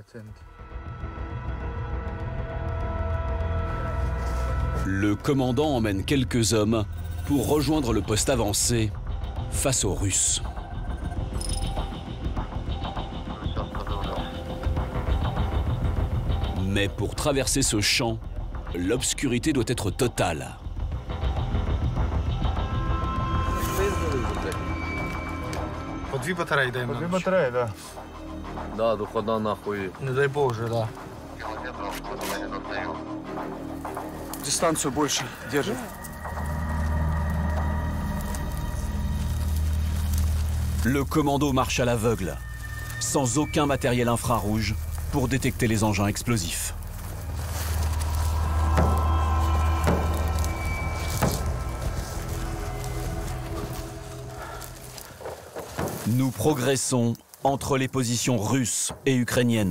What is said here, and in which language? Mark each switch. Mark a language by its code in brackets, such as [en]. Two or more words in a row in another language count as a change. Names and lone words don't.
[fr] Le commandant emmène quelques hommes pour rejoindre le poste avancé face aux Russes. Mais pour traverser ce champ, l'obscurité doit être totale. [ru] Да, дохода нахуй. Не дай Боже, да. Дистанцию больше держи. [fr] Le commando marche à l'aveugle, sans aucun matériel infrarouge pour détecter les engins explosifs. Nous progressons entre les positions russes et ukrainiennes.